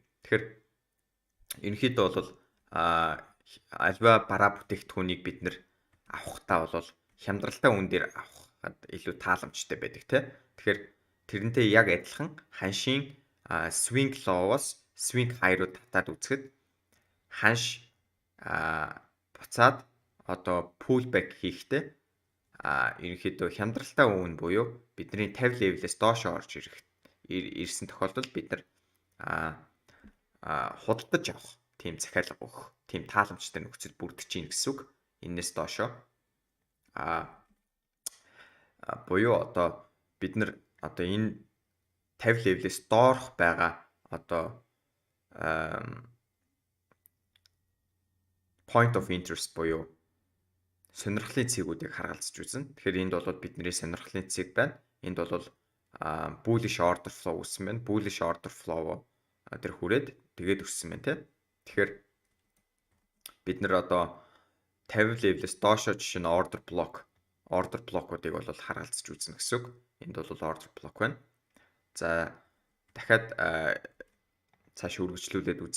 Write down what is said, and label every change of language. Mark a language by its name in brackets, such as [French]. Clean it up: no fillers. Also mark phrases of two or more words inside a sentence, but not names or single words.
[Mongolian] Тэгэхээр ерөнхийдөө бол альва бараа бүтээгдэхүүнийг бид нэр авахдаа бол хямдралтай үн дээр авахад илүү тааламжтай байдаг тийм. Тэгэхээр тэрнтэй яг адилхан ханшийн [English] swing low-оос swing high [Mongolian] руу татаад үзэхэд ханш буцаад [English] pull back [Mongolian] хийхдээ ерөнхийдөө хямдралтай үн буюу бидний 50 level-ээс доош орж ирсэн тохиолдолд бид нар худалдаж авах тийм захиалга өгөх тийм тааламжтай нөхцөл бүрдэж чинь гэсэн үг. Энээс доошоо буюу бид нар энэ 50 level-ээс доорх байгаа [English] point of interest [Mongolian] буюу сонирхлын цэгүүдийг харгалзаж үзнэ. Тэгэхээр энд бол бидний сонирхлын цэг байна. Энд бол [English] bullish order flow [Mongolian] үүссэн байна. [English] Bullish order flow [Mongolian] тэр хүрээд тэгээд өссөн байна тийм. Тэгэхээр бид нар 50 level-ээс доошоо жишээ нь [English] order block-уудыг [Mongolian] бол харгалзаж үзнэ гэсэн үг. Энд бол [English] order block [Mongolian] байна. За дахиад цааш үргэлжлүүлээд үзье.